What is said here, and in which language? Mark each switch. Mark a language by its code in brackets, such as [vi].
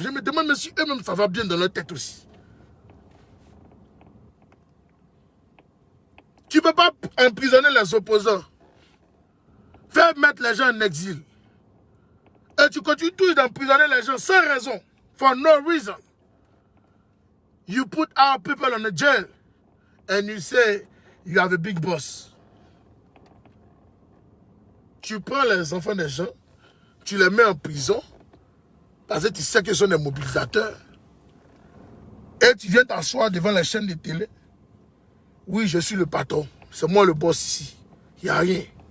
[fr] Je me demande même si eux-mêmes ça va bien dans leur tête aussi. Tu ne peux pas emprisonner les opposants. Faire mettre les gens en exil. Et tu continues toujours d'emprisonner les gens sans raison. [en] For no reason. You put our people in a jail. And you say you have a big boss. [fr] Tu prends les enfants des gens. Tu les mets en prison. Parce que tu sais qu'ils sont des mobilisateurs. Et tu viens t'asseoir devant les chaînes de télé. Oui, je suis le patron. C'est moi le boss ici. Il n'y a rien.